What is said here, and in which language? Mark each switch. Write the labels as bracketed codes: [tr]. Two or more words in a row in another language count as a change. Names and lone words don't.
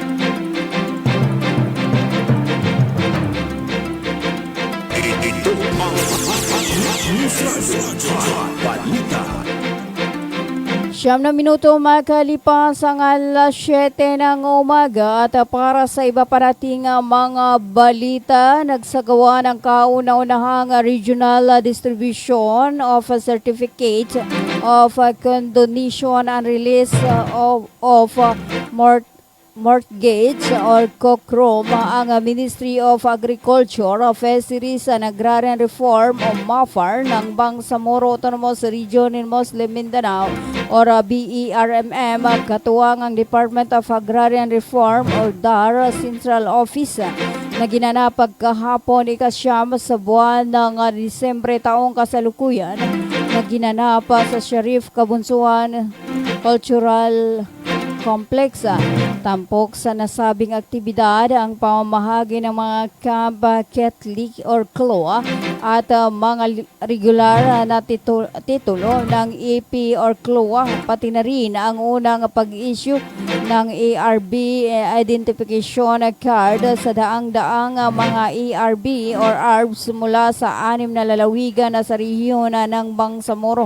[tl] Ito ang News Radio Balita. 9 na minuto makalipas ang alas 7 ng umaga at para sa iba pa nating mga balita, nagsagawa ng kauna-unahang [en] regional distribution of a certificate of condonation and release of mortgage or COCROM [tl] ang Ministry of Agriculture, Fisheries and Agrarian Reform o MAFAR ng Bangsamoro Autonomous Region in Muslim Mindanao or BERMM katuwang ang Department of Agrarian Reform or DAR Central Office na ginanap pagkahapon ikasyam sa buwan ng Disyembre taong kasalukuyan na ginanap sa Sharif Kabunsuan Cultural Complex. Tampok sa nasabing aktibidad ang pamamahagi ng mga Camp Catholic or CLOA at mga regular na titulo ng EP or CLOA, pati na rin ang unang pag-issue ng ARB [en] identification card [tl] sa daang-daang mga ARB or ARBs mula sa 6 na lalawigan sa rehiyon ng Bangsamoro.